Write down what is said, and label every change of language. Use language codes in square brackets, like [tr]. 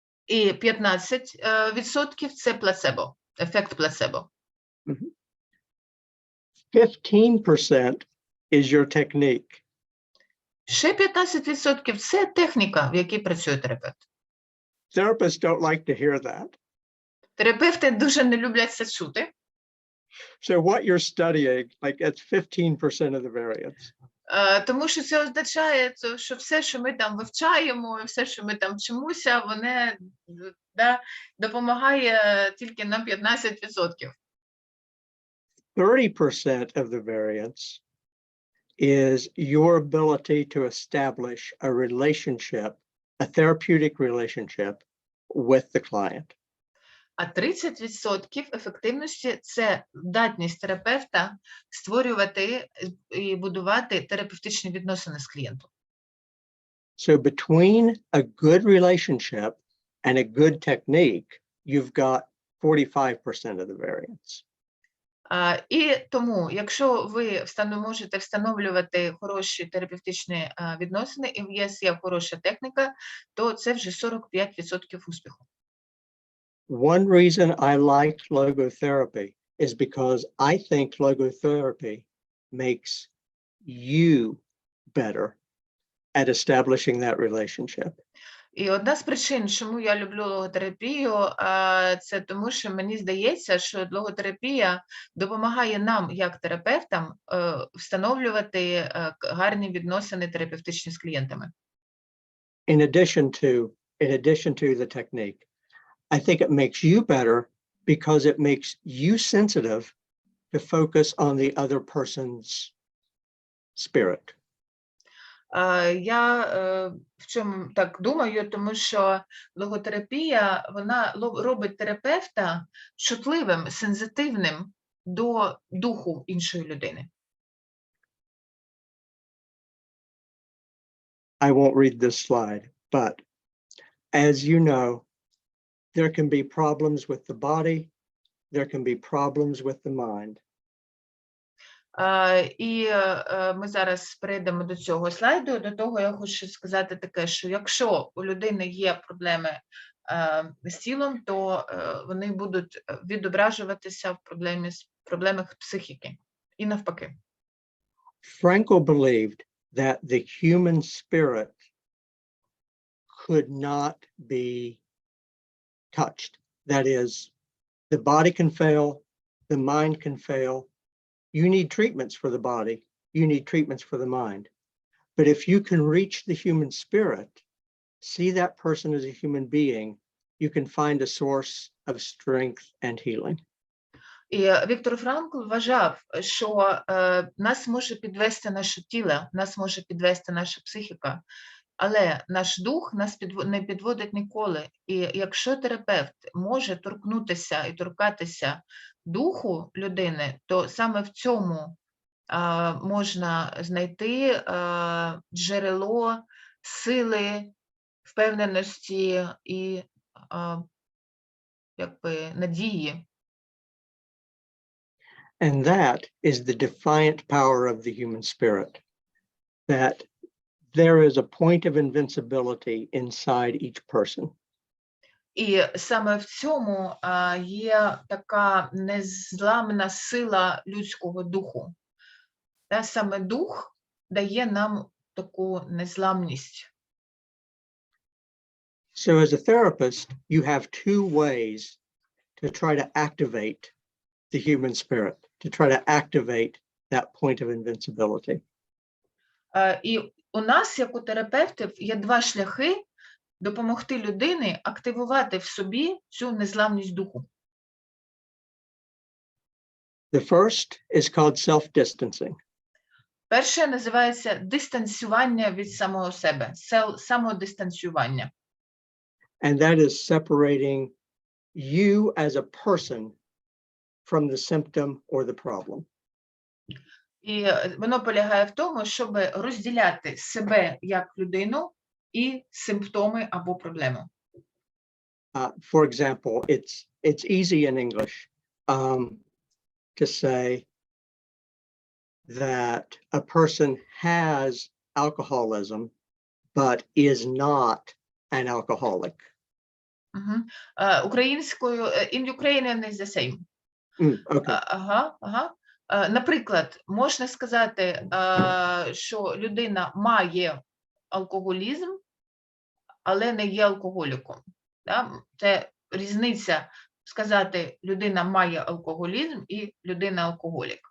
[uk] І 15% це плацебо, ефект плацебо. [en] 15% is your technique. [uk] Ще 15% це техніка, в якій працює терапевт. [en] Therapists don't like to hear that. [uk] Терапевти дуже не люблять це чути. [en] So what you're studying, like it's 15% of the variance. [uk] Тому що це означає, що все, що ми там вивчаємо, все, що ми там вчимося, воно допомагає тільки на 15%. [en] 30% of the variance is your ability to establish a relationship, a therapeutic relationship with the client. [uk] А 30% ефективності – це здатність терапевта створювати і будувати терапевтичні відносини з клієнтом. [en] So between a good relationship and a good technique, you've got 45% of the variance. [uk] І тому, якщо ви можете встановлювати хороші терапевтичні відносини, і в вас є хороша техніка, то це вже 45% успіху. [en] One reason I liked logotherapy is because I think logotherapy makes you better at establishing that relationship. [uk] І одна з причин, чому я люблю логотерапію, це тому, що мені здається, що логотерапія допомагає нам, як терапевтам, встановлювати гарні відносини терапевтичні з клієнтами. [en] In addition to the technique, I think it makes you better because it makes you sensitive to focus on the other person's spirit. [uk] Я в чому так думаю, тому що логотерапія, вона робить терапевта чутливим, сензитивним до духу іншої людини. [en] I won't read this slide, but as you know, there can be problems with the body, there can be problems with the mind. [uk] І ми зараз перейдемо до цього слайду. До того я хочу сказати таке, що якщо у людини є проблеми з тілом, то вони будуть відображуватися в проблемах психіки і навпаки. [en] Frankl believed that the human spirit could not be touched. That is, the body can fail, the mind can fail. You need treatments for the body, you need treatments for the mind. But if you can reach the human spirit, see that person as a human being, you can find a source of strength and healing. [uk] І Віктор Франкл вважав, що нас може підвести наше тіло, нас може підвести наша психіка, але наш дух нас не підводить ніколи. І якщо терапевт може торкнутися і торкатися духу людини, то саме в цьому можна знайти джерело сили, впевненості і надії. [en] And that is the defiant power of the human spirit, that there is a point of invincibility inside each person. [uk] І саме в цьому є така незламна сила людського духу. Саме дух дає нам таку незламність. [en] So as a therapist, you have two ways to try to activate the human spirit, to try to activate that point of invincibility. [uk] І у нас, як у терапевтів, є два шляхи допомогти людині активувати в собі цю незламність духу. [en] The first is called self-distancing. [uk] Перше називається дистанціювання від самого себе, самодистанціювання. [en] And that is separating you as a person from the symptom or the problem. [uk] І воно полягає в тому, щоб розділяти себе як людину і симптоми або проблему. [en] For example, it's easy in English to say that a person has alcoholism but is not an alcoholic. [uk] Українською, [en] in Ukrainian is the same. Okay. [uk] Ага. Наприклад, можна сказати, що людина має алкоголізм, але не є алкоголіком. Це різниця сказати, людина має алкоголізм і людина алкоголік.